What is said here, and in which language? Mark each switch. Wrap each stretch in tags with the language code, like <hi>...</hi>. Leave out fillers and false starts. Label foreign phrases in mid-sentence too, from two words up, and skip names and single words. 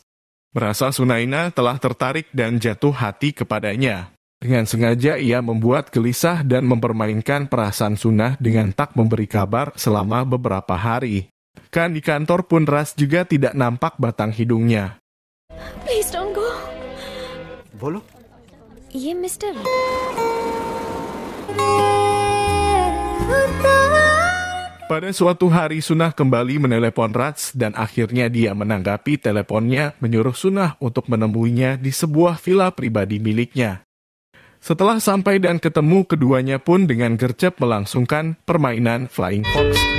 <id>Merasa Sunaina telah tertarik dan jatuh hati kepadanya. Dengan sengaja ia membuat gelisah dan mempermainkan perasaan Suna dengan tak memberi kabar selama beberapa hari. Kan di kantor pun Ras juga tidak nampak batang hidungnya.</id> <en>Please don't go.</en> <hi>बोलो ये मिस्टर</hi> <id>Pada suatu hari Sunah kembali menelepon Ras dan akhirnya dia menanggapi teleponnya menyuruh Sunah untuk menemuinya di sebuah villa pribadi miliknya. Setelah sampai dan ketemu, keduanya pun dengan gercep melangsungkan permainan Flying Fox.</id>